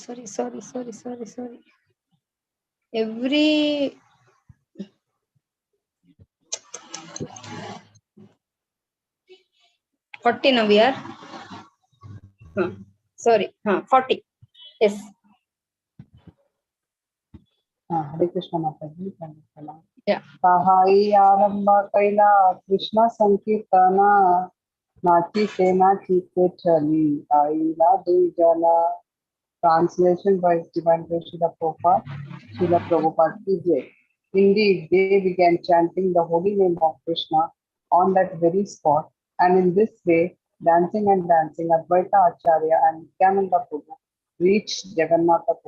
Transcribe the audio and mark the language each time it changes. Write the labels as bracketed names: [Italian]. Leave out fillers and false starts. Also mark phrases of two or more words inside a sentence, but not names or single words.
[English] Sorry. Every 40 now we are. Sorry, 40. Yes. Hare Krishna Mataji. Yeah. [Bangla] সহই আরম্ভ কৈলা কৃষ্ণ সংকীর্তন নাচি সে নাচি কে চলি আইলা দুজলা. [English] Translation by Divine Grace Srila Prabhupada. Srila Prabhupada ki Jai. Indeed, they began chanting the holy name of Krishna on that very spot, and in this way, dancing, Advaita Acharya and Nityananda Prabhu reached Jagannatha Puri.